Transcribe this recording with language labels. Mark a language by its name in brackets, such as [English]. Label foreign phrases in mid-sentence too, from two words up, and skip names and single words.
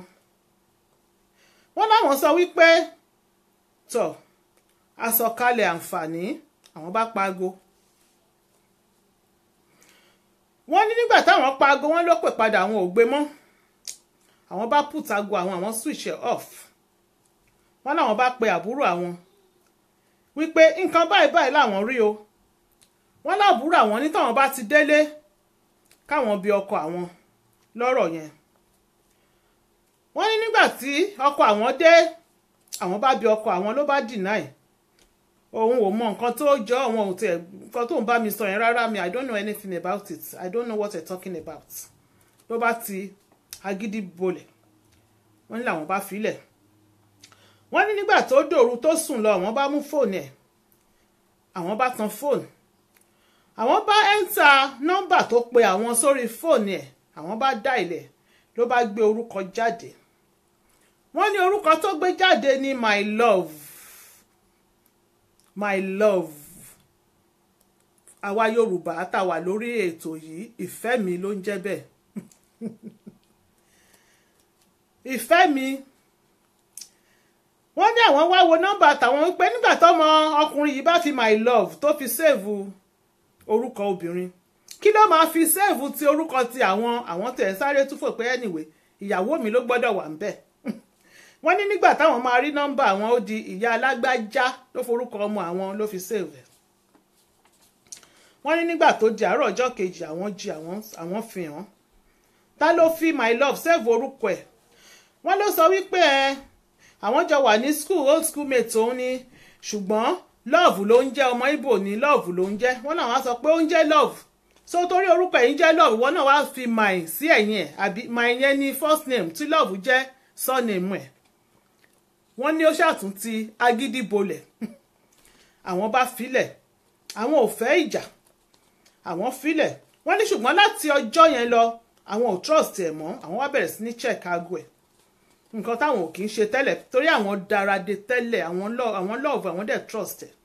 [Yoruba] wọ́n láwọn sọ wípé tọ̀ àsọkalẹ̀ àǹfààní, àwọn bá paago. wọ́n ní nígbà táwọn paago wọ́n ló pè padà, àwọn ò gbé mọ́. àwọn bá put aago àwọn [English] switch off. [Yoruba] wọ́n láwọn bá pe àbúrò àwọn wípé nǹkan báyìí báyìí làwọn rí o. wọ́n lábúrò àwọn ní táwọn bá ti délé káwọn bi ọkọ àwọn lọ́rọ̀ yẹn. wọ́n ní nígbà tí ọkọ àwọn dé àwọn bá bi ọkọ àwọn, ló bá deny. òun ò mọ nǹkan tó jọ, àwọn ò tẹ̀ nǹkan tó ń bá mi sọ yẹn rárá, mi [English] I don't know anything about it, I don't know what you're talking about. [Yoruba] ló bá ti agídí bolẹ̀, wọ́n ní làwọn bá filẹ̀. wọ́n ní nígbà tó dòru tó sùn lọ àwọn bá mú fóònù ẹ̀, àwọn bá tan fóònù, àwọn bá ẹ́ńtà nọ́mbà tó pe àwọn sórí fóònù ẹ̀, àwọn bá dá ilẹ̀, ló bá gbé orúkọ jáde. wọ́n ní orúkọ tó gbé jáde ní [English] my love, my love. [Yoruba] àwa Yorùbá tá wà lórí ètò yìí, ìfẹ́ mi ló ń jẹ́ bẹ́ẹ̀. ìfẹ́ mi. wọ́n ní àwọn wá wo nọ́mbà tàwọn wípé nígbà tọ́mọ ọkùnrin yìí bá fi [English] my love [Yoruba] tó fi save orúkọ obìnrin, kí ló máa fi save ti orúkọ ti àwọn tẹ̀ sáré túfò pé anyway ìyàwó mi ló gbọ́dọ̀ wà ńbẹ̀. wọ́n ní nígbà táwọn máa rí nọ́mbà àwọn ó di ìyá alágbájá ló forúkọ ọmọ àwọn ló fi save. wọ́n ní nígbà tó di àárọ̀ ọjọ́ kejì àwọn jí àwọn fi hàn. ta ló fi [English] my love [Yoruba] save orúkọ ẹ̀. Wọ́n ló sọ wípé àwọn jọ wà ní [English] school old school mate [Yoruba] òun ni ṣùgbọ́n love ló ń jẹ́ ọmọ Ìgbò ní love ló ń jẹ́. Wọ́n làwọn á sọ pé ó ń jẹ́ love so torí orúkọ yìí jẹ́ love ìwọ náà wá fi my sí ẹ̀yìn ẹ̀ àbí my yẹn ní [English] first name [Yoruba] tí love jẹ́ surname ẹ̀. Wọ́n ní ó ṣàtúntì agídí bolẹ̀ àwọn bá filẹ̀ àwọn ò fẹ́ ìjà àwọn filẹ̀. Wọ́n ní ṣùgbọ́n láti ọjọ́ yẹn lọ àwọn ò trust ẹ̀ mọ́ àwọn wá bẹ̀rẹ̀ sí ní check aago ẹ̀ nǹkan táwọn ò kì í ṣe tẹ́lẹ̀ torí àwọn darade tẹ́lẹ̀ àwọn love àwọn dẹ̀ trust ẹ̀.